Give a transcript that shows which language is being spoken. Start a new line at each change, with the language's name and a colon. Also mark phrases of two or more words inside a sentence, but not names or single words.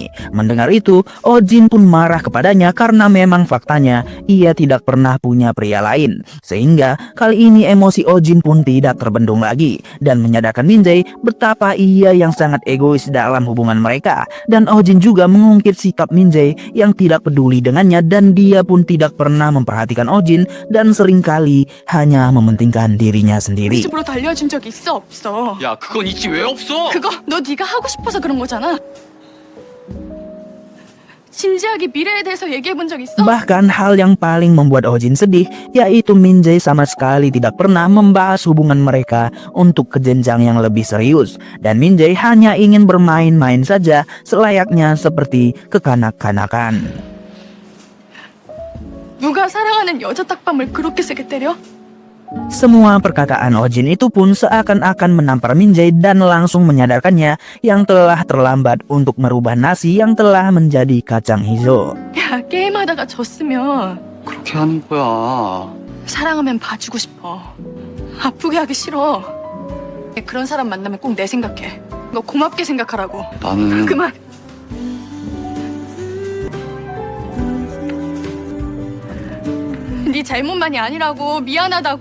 Indonesian: Mendengar itu, Ojin pun marah kepadanya karena memang faktanya ia tidak pernah punya pria lain, sehingga kali ini emosi Ojin pun tidak terbendung lagi dan menyadarkan Min-jae betapa ia yang sangat egois dalam hubungan mereka, dan Ojin juga mengungkit sikap Min-jae yang tidak peduli dengannya, dan dia pun tidak pernah memperhatikan Ojin dan seringkali hanya mementingkan dirinya
Korean: 우리
Indonesian: sendiri.
Korean: 집으로 달려준 적 있어 없어? 야 그건 있지 왜 없어? 그거 너 네가 하고 싶어서 그런 거잖아. 진지하게 미래에 대해서 얘기해 본 적 있어?
Indonesian: Bahkan hal yang paling membuat Ojin sedih yaitu Min-jae sama sekali tidak pernah membahas hubungan mereka untuk ke jenjang yang lebih serius, dan Min-jae hanya ingin bermain-main saja selayaknya seperti kekanak-kanakan.
Korean: 누가 사랑하는 여자 딱밤을 그렇게 세게 때려?
Indonesian: Semua perkataan Ojin itu pun seakan-akan menampar Min-jae dan langsung menyadarkannya yang telah terlambat untuk merubah nasi yang telah menjadi kacang hijau.
Korean: 야 게임하다가 졌으면 그렇게 하는 거야. 사랑하면 봐주고 싶어. 아프게 하기 싫어. 그런 사람 만나면 꼭 내 생각해. 너 고맙게 생각하라고. 나는 그만. 네 잘못만이 아니라고. 미안하다고.